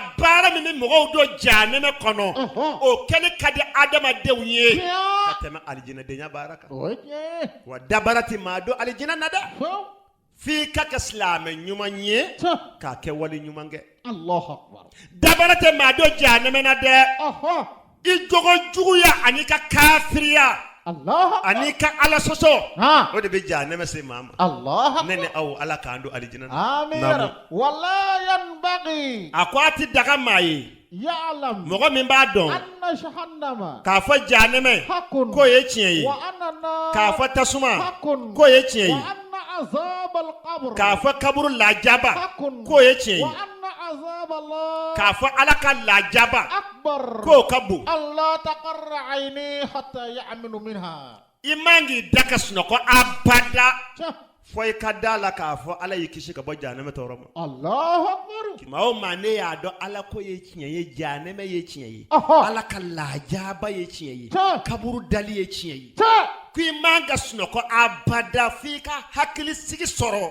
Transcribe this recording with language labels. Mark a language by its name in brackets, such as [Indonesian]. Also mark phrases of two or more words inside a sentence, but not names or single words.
[Bambara] baara min bi mɔgɔw don janeme kɔnɔ o kɛli ka di adamadenw ye ka tɛmɛ alijinɛdenya baara kan wa dabara ti maa don alijinɛ na dɛ f'i ka kɛ silamɛ ɲuman ye k'a kɛ wali ɲuman kɛ dabara tɛ maa don janeme na dɛ I jogo juguya ani ka kafiriya ani ka ala sɔsɔ o de bɛ janɛmɛ se maa ma ne ni aw ala k'an don alijinɛ na [Arabic] آمين ولا ينبغي [Bambara] a ko a ti daga maa ye [Arabic] ya'lam [Bambara] mɔgɔ min b'a dɔn [Arabic] أن جهنم [Bambara] k'a fɔ janɛmɛ k'o ye tiɲɛ ye k'a fɔ tasuma k'o ye tiɲɛ ye k'a fɔ kaburu lajaba k'o ye tiɲɛ ye k'a fɔ ala ka lajaba k'o ka bon [Arabic] الله تقر عيني حتى يأمن منها [Bambara] i man k'i da ka sunɔgɔ abada fɔ i ka da la k'a fɔ ala y'i kisi ka bɔ janɛmɛ tɔɔrɔ ma [Arabic] الله أكبر [Bambara] maa o maa ne y'a dɔn ala ko ye tiɲɛ ye janɛmɛ ye tiɲɛ ye ala ka lajaba ye tiɲɛ ye kaburu dali ye tiɲɛ ye ko i man ka sunɔgɔ abada f'i ka hakili sigi sɔrɔ